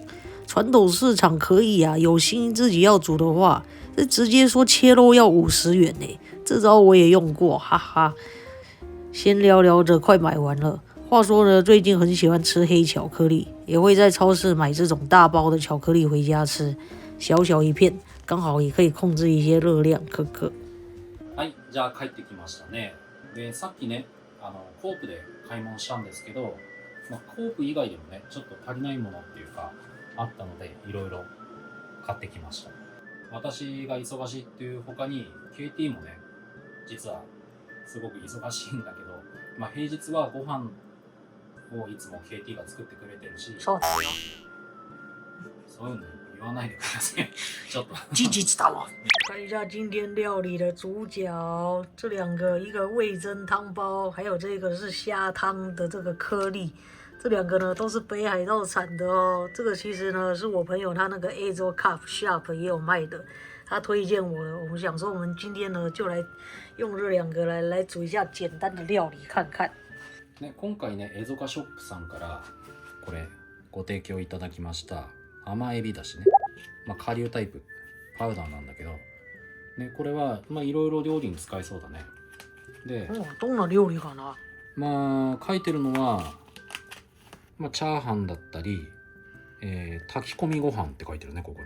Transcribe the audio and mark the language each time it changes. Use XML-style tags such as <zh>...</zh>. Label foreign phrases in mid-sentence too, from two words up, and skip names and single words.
<zh>传统市场可以啊，有心自己要煮的话，这直接说切肉要50元呢，这招我也用过，哈哈。先聊聊着，快买完了。话说呢，最近很喜欢吃黑巧克力，也会在超市买这种大包的巧克力回家吃，小小一片，刚好也可以控制一些热量，可可。</zh> <ja>はい、じゃあ帰ってきましたね。で、さっきね、コープで買い物したんですけど、コープ以外でもね、ちょっと足りないものっていうかあったので、いろいろ買ってきました。私が忙しいっていう他に KT もね、実はすごく忙しいんだけど、平日はご飯をいつも KT が作ってくれてるし、そうだよ。そういうの言わないでください。ちょっと。</ja> <zh>积极知道了。看一下今天料理的主角，这2个，一个味噌汤包，还有这个是虾汤的这个颗粒。这2个呢都是北海道产的哦。这个其实呢是我朋友他那个 Azo Cup Shop 也有卖的，他推荐我的。我们想说我们今天呢就来用这2个来煮一下简单的料理看看。</zh> <ja>ね、今回ね、エゾカショップさんからこれご提供いただきました甘エビだしね、顆粒タイプパウダーなんだけど、ね、これはいろいろ料理に使えそうだね。で、どんな料理かな。書いてるのは、チャーハンだったり、炊き込みご飯って書いてるね、ここに。</ja>